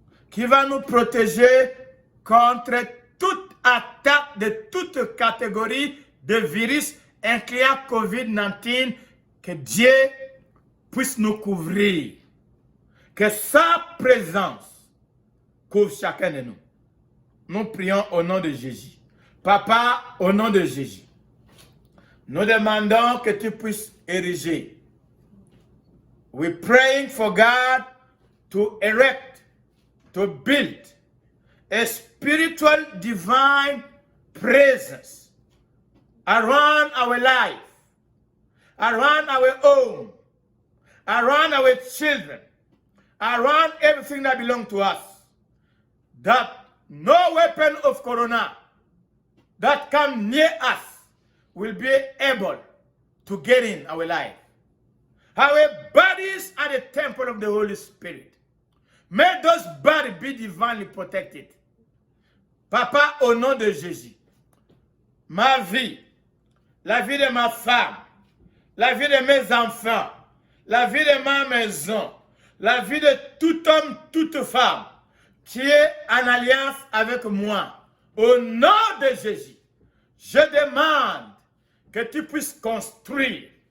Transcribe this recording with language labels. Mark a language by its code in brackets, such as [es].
[fr] Qui va nous protéger contre toute attaque de toute catégorie de virus, incluant Covid-19, que Dieu puisse nous couvrir. Que sa présence couvre chacun de nous. Nous prions au nom de Jésus. Papa, au nom de Jésus, nous demandons que tu puisses ériger. [en] We're praying for God to erect, to build a spiritual divine presence around our life, around our home, around our children, around everything that belongs to us. That no weapon of corona that come near us will be able to get in our life. Our bodies are the temple of the Holy Spirit. May those bodies be divinely protected. [fr] Papa, au nom de Jésus, ma vie, la vie de ma femme, la vie de mes enfants, la vie de ma maison, la vie de tout homme, toute femme qui est en alliance avec moi, au nom de Jésus, je demande que tu puisses construire,